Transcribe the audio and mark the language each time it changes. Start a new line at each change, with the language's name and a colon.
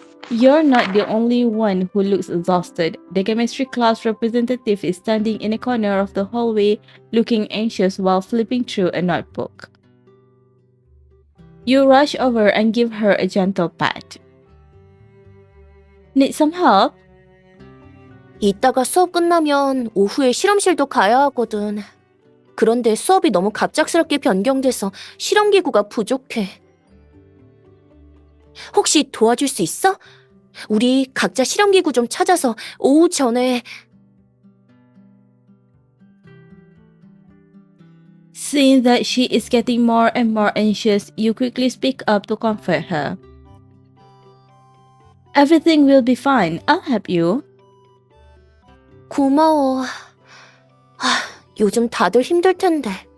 English: You're not the only one who looks exhausted. The chemistry class representative is standing in a corner of the hallway, looking anxious while flipping through a notebook. You rush over and give her a gentle pat. Need some help?
Korean: 이따가 수업 끝나면 오후에 실험실도 가야 하거든. 그런데 수업이 너무 갑작스럽게 변경돼서 실험기구가 부족해. 혹시 도와줄 수 있어? 우리 각자 실험기구 좀 찾아서 오후 전에.
English: Seeing that she is getting more and more anxious, you quickly speak up to comfort her. Everything will be fine. I'll help you.
Korean: 고마워. 요즘 다들 힘들 텐데.